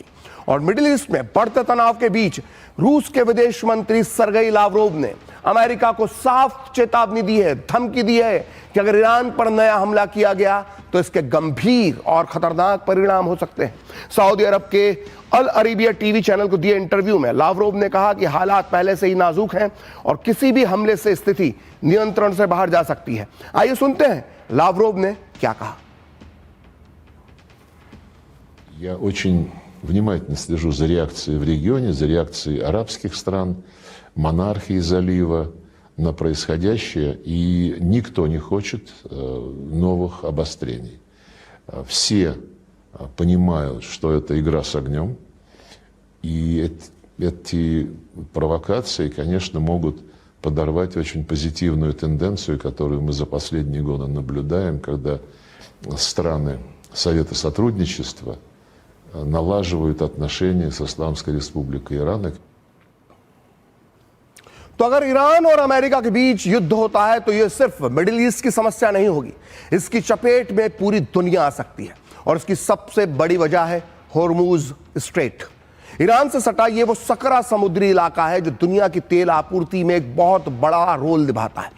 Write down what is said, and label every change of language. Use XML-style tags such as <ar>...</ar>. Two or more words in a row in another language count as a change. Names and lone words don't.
<hi>और मिडिल ईस्ट में बढ़ते तनाव के बीच रूस के विदेश मंत्री सर्गेई लावरोव ने अमेरिका को साफ चेतावनी दी है, धमकी दी है कि अगर ईरान पर नया हमला किया गया तो इसके गंभीर और खतरनाक परिणाम हो सकते हैं। सऊदी अरब के अल अरेबिया</hi> <en>TV channel</en> <hi>को दिए इंटरव्यू में लावरोव ने कहा कि हालात पहले से ही नाजुक हैं और किसी भी हमले से स्थिति नियंत्रण से बाहर जा सकती है। आइए सुनते हैं लावरोव ने क्या कहा।</hi> <ru>Я очень внимательно слежу за реакцией в регионе, за реакцией арабских стран, монархии залива на происходящее, и никто не хочет новых обострений. Все понимают, что это игра с огнем, и эти провокации, конечно, могут подорвать очень позитивную тенденцию, которую мы за последние годы наблюдаем, когда страны Совета сотрудничества налаживают отношения с Исламской Республикой Иран.</ru> <hi>तो अगर ईरान और अमेरिका के बीच युद्ध होता है तो यह सिर्फ मिडिल ईस्ट की समस्या नहीं होगी, इसकी चपेट में पूरी दुनिया आ सकती है। और इसकी सबसे बड़ी वजह है होर्मुज स्ट्रेट। ईरान से सटा ये वो सकरा समुद्री इलाका है जो दुनिया की तेल आपूर्ति में एक बहुत बड़ा रोल निभाता है।</hi>